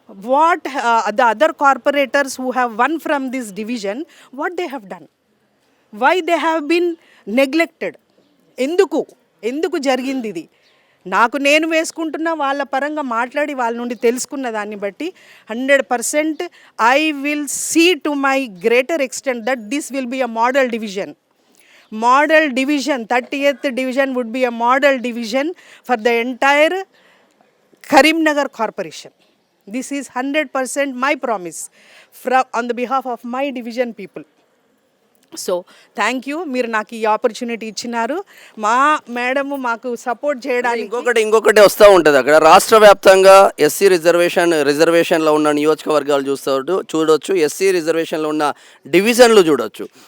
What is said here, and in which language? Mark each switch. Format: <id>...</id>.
<en>What the other corporators who have won from this division, what they have done, why they have been neglected?</en> <te>ఎందుకు జరిగింది ఇది? నాకు నేను వేసుకుంటున్న వాళ్ళ పరంగా మాట్లాడి వాళ్ళ నుండి తెలుసుకున్న దాన్ని బట్టి</te> <en>100% I will see to my greater extent that this will be a model division. 30th division would be a model division for the entire Karimnagar Corporation. This is 100% my promise on the behalf of my division people. So thank you,</en> <te>మీరు నాకు ఈ opportunity ఇచ్చినారు. మా madam మాకు support చేయడానికి ఇంకొకటి వస్తూ ఉంటుంది. అక్కడ రాష్ట్ర వ్యాప్తంగా ఎస్సీ రిజర్వేషన్లో ఉన్న నియోజకవర్గాలు చూడొచ్చు, ఎస్సీ రిజర్వేషన్లో ఉన్న డివిజన్లు చూడొచ్చు.</te>